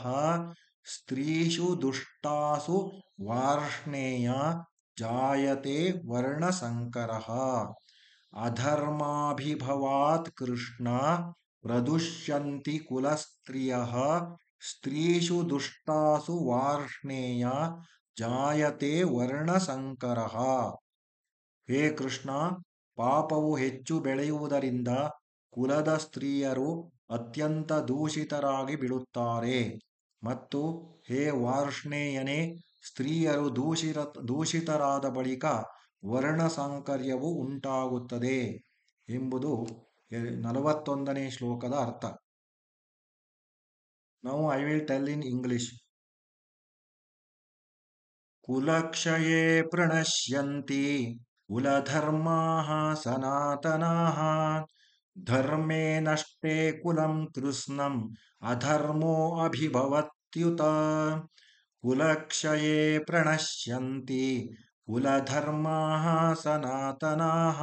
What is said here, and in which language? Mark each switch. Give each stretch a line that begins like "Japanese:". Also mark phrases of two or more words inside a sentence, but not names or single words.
Sanskrit: ಸ್ತ್ರೀಷು ದುಷ್ಟಾಸು ವಾರ್ಷ್ಣೇಯ ಜಾಯತೆ ವರ್ಣಸಂಕರಃ. ಅಧರ್ಮಾಭಿಭವಾತ್ ಕೃಷ್ಣ ಪ್ರದುಷ್ಯಂತಿ ಕುಲಸ್ತ್ರಿಯಃ. ಸ್ತ್ರೀಷು ದುಷ್ಟಾಸು ವಾರ್ಷ್ಣೇಯ ಜಾಯತೆ ವರ್ಣಸಂಕರಃ.
Kannada: ಹೇ ಕೃಷ್ಣ, ಪಾಪವು ಹೆಚ್ಚು ಬೆಳೆಯುವುದರಿಂದ ಕುಲದ ಸ್ತ್ರೀಯರು ಅತ್ಯಂತ ದೂಷಿತರಾಗಿ ಬಿಡುತ್ತಾರೆ. ಮತ್ತು ಹೇ ವಾರ್ಷ್ಣೇಯನೇ, ಸ್ತ್ರೀಯರು ದೂಷಿತರಾದ ಬಳಿಕ ವರ್ಣಸಾಂಕರ್ಯವು ಉಂಟಾಗುತ್ತದೆ ಎಂಬುದು 41ನೇ ಶ್ಲೋಕದ ಅರ್ಥ.
English: Now I will tell in English.
Sanskrit: ಕುಲಕ್ಷಯೇ ಪ್ರಣಶ್ಯಂತಿ ಕುಲಧರ್ಮಾಃ ಸನಾತನಾಃ. ಧರ್ಮೇ ನಷ್ಟೇ ಕುಲಂ ಕೃತ್ಸ್ನಂ ಅಧರ್ಮೋ ಅಭಿಭವತ್ಯುತ. ಕುಲಕ್ಷಯೇ ಪ್ರಣಶ್ಯಂತಿ ಕುಲಧರ್ಮಾಃ ಸನಾತನಾಃ.